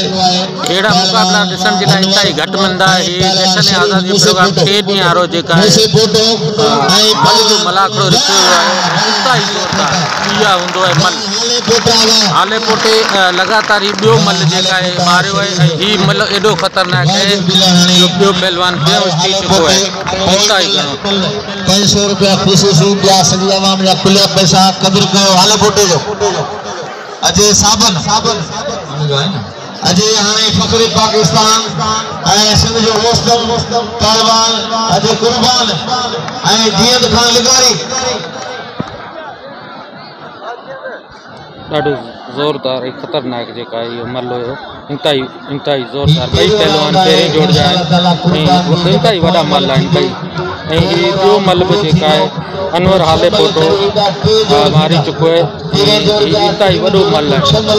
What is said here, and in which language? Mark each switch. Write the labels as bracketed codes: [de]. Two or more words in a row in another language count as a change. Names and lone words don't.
[sd] अहिड़ा मुकाबला ॾिसण जे लाइ इंतहाई घटि मिलंदा हीअ जश्न आज़ादी प्रोग्राम 3 ॾींहं वारो जेका आहे मल जो मलाखड़ो रखियो वियो आहे इंतहाई ज़ोरदार इहा हूंदो आहे मल हाले पोटे लगातार ही ॿियो मल जेका आहे मारियो आहे ऐं हीउ मल एॾो ख़तरनाक आहे जो ॿियो पहलवान बेहोश थी चुको आहे इंतहाई घणो 500 रुपया ख़ुशूसी ॿिया सॼी आवाम जा खुलिया पैसा क़दुरु कयो हाले पोटे जो अजय साबन अजय हाणे फ़ख्र पाकिस्तान ऐं सिंध जो मुस्तम पहलवान अजय कुर्बान ऐं जीअं खान लिगारी ॾाढो ज़ोरदार ऐं ख़तरनाक जेका इहो मल हुयो इंतहाई ज़ोरदार ॿई पहलवान पहिरें जोड़ जा आहिनि ऐं इंतहाई वॾा मल आहिनि ॿई ऐं हीउ ॿियो मल बि जेका आहे अनवर हाले पोटो मारी चुको आहे ऐं इंतहाई वॾो मल आहे